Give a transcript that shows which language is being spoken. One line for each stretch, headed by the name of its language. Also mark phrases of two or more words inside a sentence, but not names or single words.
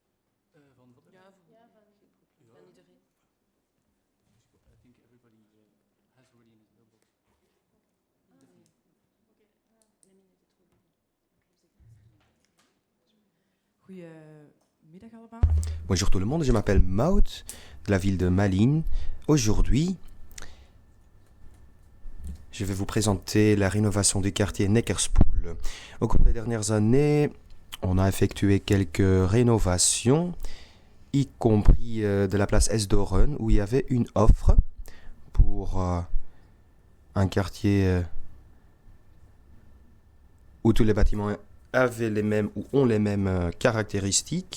Dutch: Ja, Ja, van geen probleem. Ja. Van iedereen. Goedemiddag allemaal.
French: Bonjour tout le monde, je m'appelle Maud de la ville de Malines. Aujourd'hui, je vais vous présenter la rénovation du quartier Neckerspoel. Au cours des dernières années, on a effectué quelques rénovations, y compris de la place Esdoren, où il y avait une offre pour un quartier où tous les bâtiments avaient les mêmes ou ont les mêmes caractéristiques.